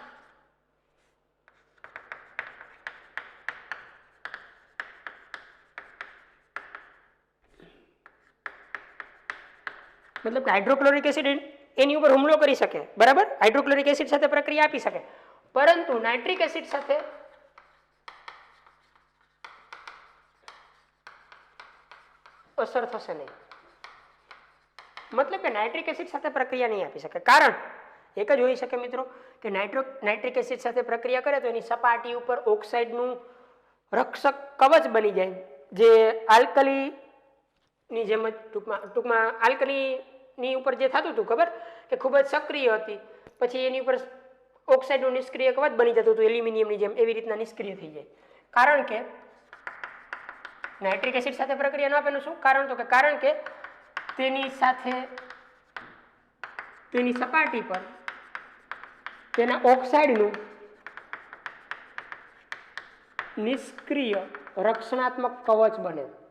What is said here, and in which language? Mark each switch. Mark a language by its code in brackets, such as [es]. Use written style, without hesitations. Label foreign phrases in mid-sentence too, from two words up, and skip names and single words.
[gu] मतलब [en] hydrochloric acid [gu] એની ઉપર હુમલો કરી શકે બરાબર [en] hydrochloric acid [gu] સાથે પ્રક્રિયા આપી શકે પરંતુ [en] nitric acid [gu] સાથે અસર થશે નહીં। મતલબ કે [en] nitric acid [gu] સાથે પ્રક્રિયા નહીં આપી શકે કારણ એક જ હોઈ શકે મિત્રો કે [en] nitric acid [gu] સાથે પ્રક્રિયા કરે તો એની સપાટી ઉપર ઓક્સાઇડનું રક્ષક કવચ બની જાય જે આલ્કલી ની જેમ ટૂંકમાં આલ્કલી ની ઉપર જે થતું હતું ખબર કે ખૂબ જ સક્રિય હતી પછી એની ઉપર ઓક્સાઇડનું નિષ્ક્રિય કવચ બની જતું હતું એલ્યુમિનિયમની જેમ એવી રીતના નિષ્ક્રિય થઈ જાય કારણ કે [en] nitric acid [gu] સાથે પ્રક્રિયા ન આપે શું કારણ તો કે કારણ કે તેની સાથે તેની સપાટી પર તેના ઓક્સાઇડનું નિષ્ક્રિય રક્ષણાત્મક કવચ બને।